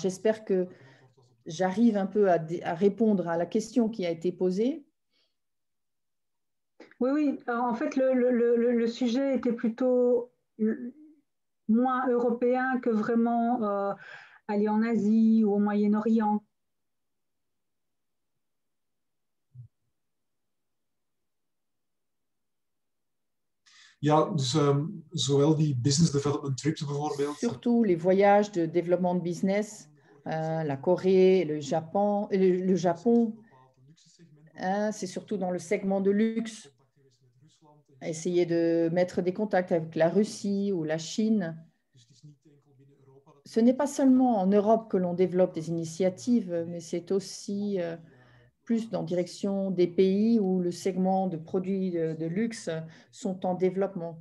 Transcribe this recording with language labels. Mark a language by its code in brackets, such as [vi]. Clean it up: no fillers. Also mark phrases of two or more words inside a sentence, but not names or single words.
[fr] J'espère que j'arrive un peu à répondre à la question qui a été posée. Oui, oui. En fait, le sujet était plutôt moins européen que vraiment aller en Asie ou au Moyen-Orient. [nl] Ja, dus zowel die [en] business development trips [nl] bijvoorbeeld. [fr] Surtout les voyages de développement de business, la Corée, le Japon, c'est surtout dans le segment de luxe. Essayer de mettre des contacts avec la Russie ou la Chine. Ce n'est pas seulement en Europe que l'on développe des initiatives, mais c'est aussi plus dans direction des pays où le segment de produits de luxe sont en développement.